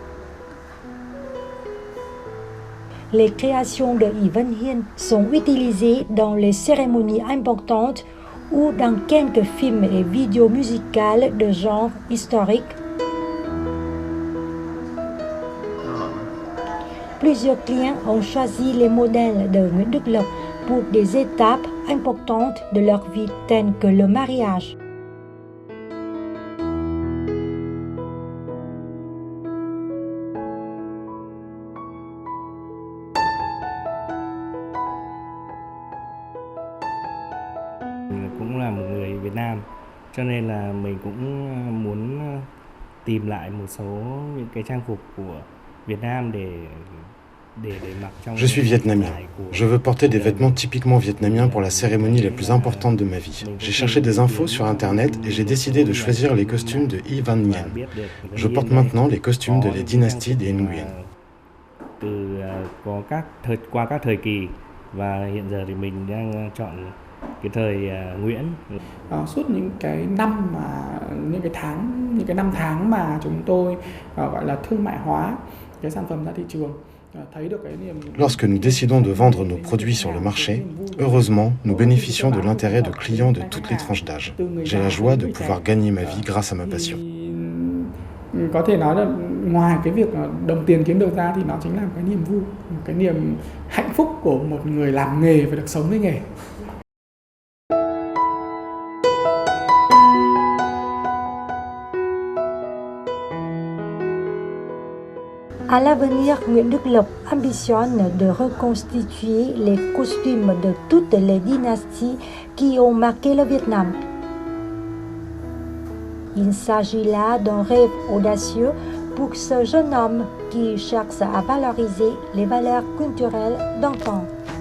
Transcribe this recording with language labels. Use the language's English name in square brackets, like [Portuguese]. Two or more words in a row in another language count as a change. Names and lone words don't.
[French] Les créations de Y Văn Hiên sont utilisées dans les cérémonies importantes ou dans quelques films et vidéos musicales de genre historique. Plusieurs clients ont choisi les modèles de Nguyễn Đức Lộc pour des étapes importantes de leur vie telles que le mariage. [Vietnamese] Cũng là một người Việt Nam, cho nên là mình cũng muốn tìm lại một số những cái trang phục của Việt Nam để mặc trong. [French] Je suis vietnamien. Je veux porter des vêtements typiquement vietnamiens pour la cérémonie la plus importante de ma vie. J'ai cherché des infos sur internet et j'ai décidé de choisir les costumes de Y Văn Hiên. Je porte maintenant les costumes de la dynastie des Nguyen. [Vietnamese] Qua các thời kỳ và hiện giờ thì mình đang chọn cái thời Nguyễn. Suốt những cái năm mà những cái năm tháng mà chúng tôi gọi là thương mại hóa cái sản phẩm ra thị trường. [French] Lorsque nous décidons de vendre nos produits sur le marché, heureusement, nous bénéficions de l'intérêt de clients de toutes les tranches d'âge. J'ai la joie de pouvoir gagner ma vie grâce à ma passion. [Vietnamese] Có thể nói là ngoài cái việc đồng tiền kiếm được ra thì nó chính là một cái niềm vui, một cái niềm hạnh phúc của một người làm nghề và được sống với nghề. [French] À l'avenir, Nguyễn Đức Lộc ambitionne de reconstituer les costumes de toutes les dynasties qui ont marqué le Vietnam. Il s'agit là d'un rêve audacieux pour ce jeune homme qui cherche à valoriser les valeurs culturelles d'enfant.